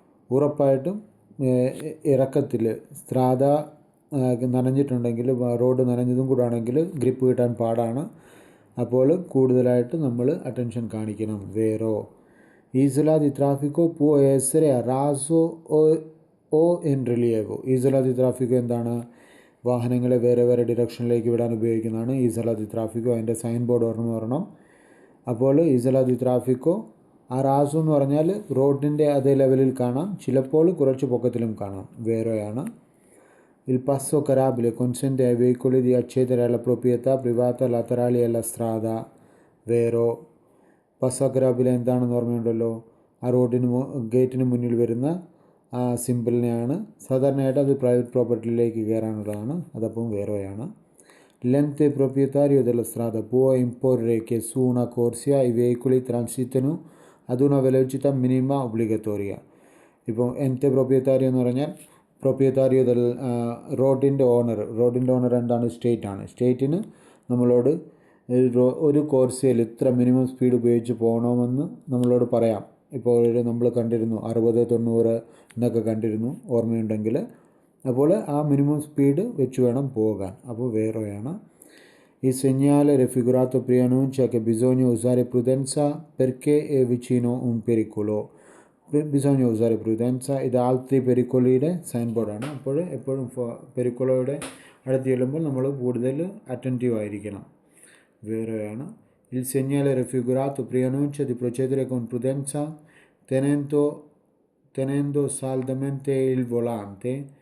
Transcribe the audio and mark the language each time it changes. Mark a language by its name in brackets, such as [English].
[Malayalam] ഉറപ്പായിട്ടും ഇറക്കത്തിൽ സ്ട്രാദ നനഞ്ഞിട്ടുണ്ടെങ്കിൽ, റോഡ് നനഞ്ഞതും കൂടെ ആണെങ്കിൽ ഗ്രിപ്പ് കിട്ടാൻ പാടാണ്. അപ്പോൾ കൂടുതലായിട്ട് നമ്മൾ അറ്റൻഷൻ കാണിക്കണം. വേറോ? [Italian] Isola di traffico può essere a raso o in rilievo. Isola di traffico [Malayalam] എന്താണ്? വാഹനങ്ങളെ വേറെ ഡിറക്ഷനിലേക്ക് വിടാൻ ഉപയോഗിക്കുന്നതാണ് isola di traffico. അതിൻ്റെ സൈൻ ബോർഡ് ഓർമ്മ. അപ്പോൾ isola di traffico ആ റാസു എന്ന് പറഞ്ഞാൽ റോഡിൻ്റെ അതേ ലെവലിൽ കാണാം, ചിലപ്പോൾ കുറച്ച് പൊക്കത്തിലും കാണാം. വേറെയാണ്. [Italian] Il passo carabile consente ai veicoli di accedere alla proprietà privata laterali alla strada. [Malayalam] വേറോ? [Italian] passo carabile [Malayalam] എന്താണെന്ന് ഓർമ്മയുണ്ടല്ലോ? ആ ഗേറ്റിന് മുന്നിൽ വരുന്ന ആ സിമ്പിളിനെയാണ്. സാധാരണയായിട്ട് അത് പ്രൈവറ്റ് പ്രോപ്പർട്ടിയിലേക്ക് കയറാനുള്ളതാണ്. അതപ്പം വേറെയാണ്. [Italian] L'ente proprietario della strada può imporre che su una corsia i veicoli transitino ad una velocità minima obbligatoria. [Malayalam] ഇപ്പോൾ എൻ്റെ പ്രൊപ്രിയറ്റാരി എന്ന് പറഞ്ഞാൽ പ്രൊപ്രിയറ്റാരിയോ ദൽ റോഡിൻ്റെ ഓണർ എന്താണ്? സ്റ്റേറ്റിന് നമ്മളോട് ഒരു കോർസിയയിൽ ഇത്ര മിനിമം സ്പീഡ് ഉപയോഗിച്ച് പോകണമെന്ന് നമ്മളോട് പറയാം. ഇപ്പോൾ നമ്മൾ കണ്ടിരുന്നു 60-90 എന്നൊക്കെ കണ്ടിരുന്നു, ഓർമ്മയുണ്ടെങ്കിൽ. അപ്പോൾ ആ മിനിമം സ്പീഡ് വെച്ച് വേണം പോകാൻ. അപ്പോൾ വേറെയാണ്. [Italian] Il segnale raffigurato preannuncia che bisogna usare prudenza perché è vicino un pericolo. [Malayalam] ബിസോഞ്ഞ ഉസാരെ പ്രുഡൻസ. ഇത് ആൾത്തി പെരിക്കോളിയുടെ സൈൻ ബോർഡാണ്. അപ്പോൾ എപ്പോഴും പെരിക്കോളയുടെ അടുത്ത് ചെല്ലുമ്പോൾ നമ്മൾ കൂടുതൽ അറ്റൻറ്റീവ് ആയിരിക്കണം. വേറെയാണ്. [Italian] Il segnale raffigurato preannuncia di procedere con prudenza tenendo saldamente il volante.